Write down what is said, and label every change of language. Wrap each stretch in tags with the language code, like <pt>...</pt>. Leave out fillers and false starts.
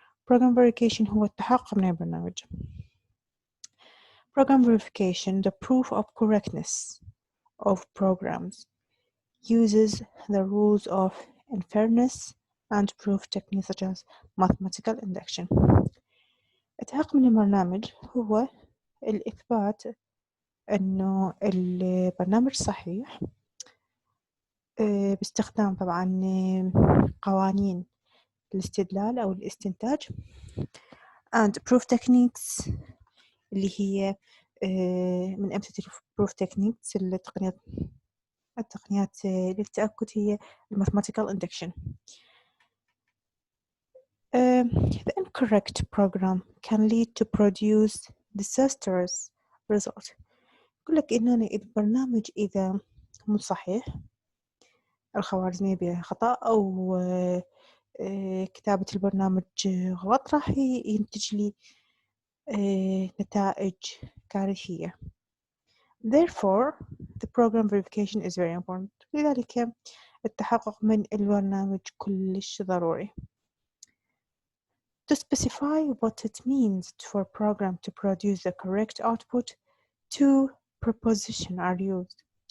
<ar>program verification هو التحقق من البرنامج.</ar> <en>program verification, the proof of correctness of programs, uses the rules of inference and proof techniques such as mathematical induction.</en> <ar>التحقق من البرنامج هو الإثبات إنه البرنامج صحيح باستخدام طبعا قوانين الاستدلال أو الاستنتاج and proof techniques اللي هي من أمثلة proof techniques التقنيات للتأكد هي mathematical induction.</ar> <en>The incorrect program can lead to produce disastrous result.</en> <ar>يقول لك إنه البرنامج إذا مو صحيح الخوارزمية بها خطأ أو كتابة البرنامج غلط راح ينتج لي نتائج كارثية.</ar> <en>Therefore, the program verification is very important.</en> <ar>لذلك التحقق من البرنامج كلش ضروري.</ar> <en>To specify what it means for a program to produce the correct output, two prepositions are used.</en>